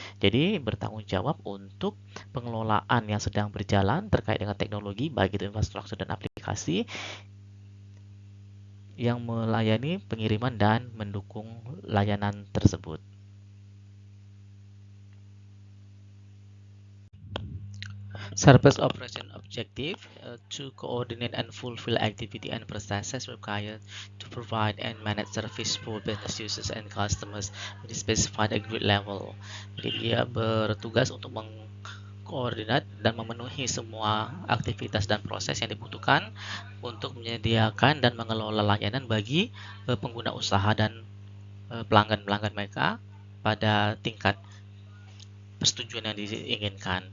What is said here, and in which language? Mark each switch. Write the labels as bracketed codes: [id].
[id] Jadi bertanggung jawab untuk pengelolaan yang sedang berjalan terkait dengan teknologi, baik itu infrastruktur dan aplikasi yang melayani pengiriman dan mendukung layanan tersebut. [en] Service operation objective to coordinate and fulfill activity and processes required to provide and manage service for business users and customers with a specified agreed level. [id] Jadi dia bertugas untuk mengkoordinat dan memenuhi semua aktivitas dan proses yang dibutuhkan untuk menyediakan dan mengelola layanan bagi pengguna usaha dan pelanggan-pelanggan mereka pada tingkat persetujuan yang diinginkan.